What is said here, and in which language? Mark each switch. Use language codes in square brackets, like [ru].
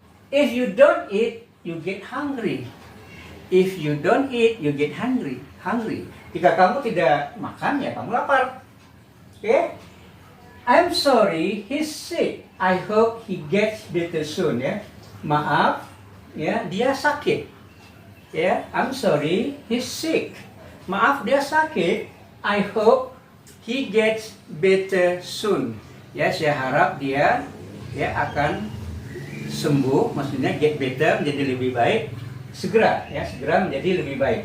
[en] If you don't eat, you get hungry. If you don't eat, you get hungry. [id] Jika kamu tidak makan, ya kamu lapar. [en] Oke? I'm sorry, he's sick. I hope he gets better soon. [id] Ya, maaf, ya dia sakit. [en] Ya, I'm sorry, he's sick. [id] Maaf, dia sakit. [en] I hope he gets better soon. [id] Ya, saya harap dia ya akan sembuh, maksudnya [en] get better, [id] menjadi lebih baik segera, ya segera menjadi lebih baik.